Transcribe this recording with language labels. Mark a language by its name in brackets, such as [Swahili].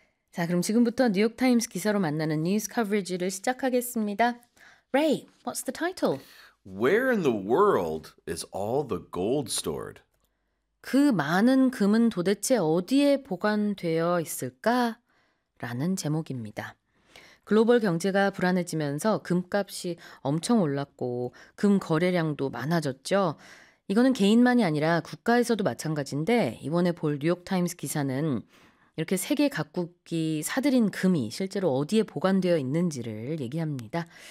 [Korean] 자, 그럼 지금부터 뉴욕 타임스 기사로 만나는 뉴스 커버리지를 시작하겠습니다. [English] Ray, what's the title? Where in the world is all the gold stored? [Korean] 그 많은 금은 도대체 어디에 보관되어 있을까? 라는 제목입니다. 글로벌 경제가 불안해지면서 금값이 엄청 올랐고 금 거래량도 많아졌죠. 이거는 개인만이 아니라 국가에서도 마찬가지인데 이번에 볼 뉴욕 타임스 기사는 이렇게 세계 각국이 사들인 금이 실제로 어디에 보관되어 있는지를 얘기합니다.